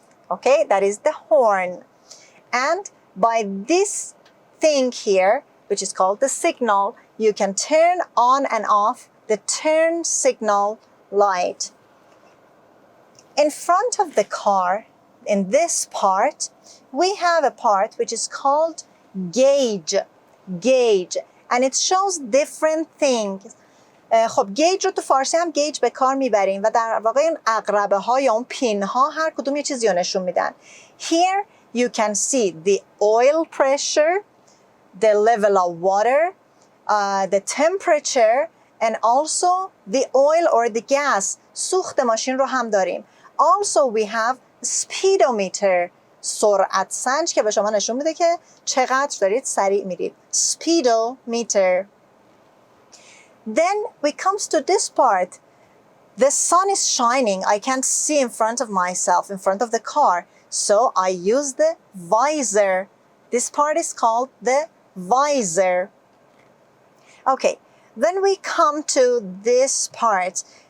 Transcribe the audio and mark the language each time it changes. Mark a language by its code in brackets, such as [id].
[en] Okay, that is the horn. And by this thing here, which is called the signal, you can turn on and off the turn signal light. In front of the car, in this part, we have a part which is called gauge. Gauge. And it shows different things. [fa] خب گیج رو تو فارسی هم گیج به کار میبریم و در واقع این عقربه ها یا اون پین ها هر کدوم یه چیزی رو نشون میدن. [en] Here you can see the oil pressure, the level of water, the temperature and also the oil or the gas. [fa] سوخت ماشین رو هم داریم. [en] Also we have speedometer, [fa] سرعت سنج که به شما نشون میده که چقدر دارید سریع میرید. [en] Speedometer. Then we comes to this part. The sun is shining. I can't see in front of myself, in front of the car. So I use the visor. This part is called the visor. Okay, then we come to this part.